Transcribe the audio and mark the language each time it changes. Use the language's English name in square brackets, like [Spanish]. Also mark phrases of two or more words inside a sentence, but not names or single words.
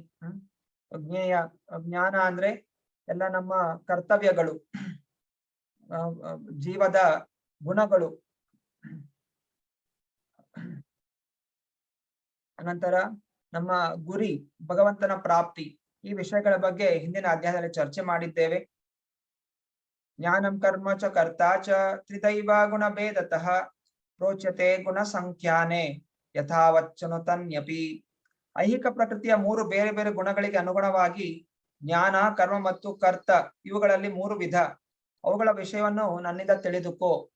[Kannada] ಜ್ಞೇಯ, ಜ್ಞಾನ ಅಂದ್ರೆ ಎಲ್ಲ ನಮ್ಮ ಕರ್ತವ್ಯಗಳು, ಜೀವದ ಗುಣಗಳು. ಅನಂತರ ನಮ್ಮ ಗುರಿ, ಭಗವಂತನ ಪ್ರಾಪ್ತಿ, ಈ ವಿಷಯಗಳ ಬಗ್ಗೆ ಹಿಂದಿನ ಅಧ್ಯಾಯದಲ್ಲಿ ಚರ್ಚೆ ಮಾಡಿದ್ದೇವೆ. [Sanskrit] ಜ್ಞಾನಂ ಕರ್ಮ ಚ ಕರ್ತಾ ಚ ತ್ರಿದೈವ ಗುಣ ಭೇದತಃ ಪ್ರೋಚ್ಯತೆ ಗುಣ ಸಂಖ್ಯಾನೆ ಯಥಾವಚ್ಚನು ತನ್ಯಪಿ. [Kannada] ಐಹಿಕ ಪ್ರಕೃತಿಯ 3 ಬೇರೆ ಬೇರೆ ಗುಣಗಳಿಗೆ ಅನುಗುಣವಾಗಿ ಜ್ಞಾನ, ಕರ್ಮ ಮತ್ತು ಕರ್ತ ಇವುಗಳಲ್ಲಿ 3 ವಿಧ. ಅವುಗಳ ವಿಷಯವನ್ನು ನನ್ನಿಂದ ತಿಳಿದುಕೋ.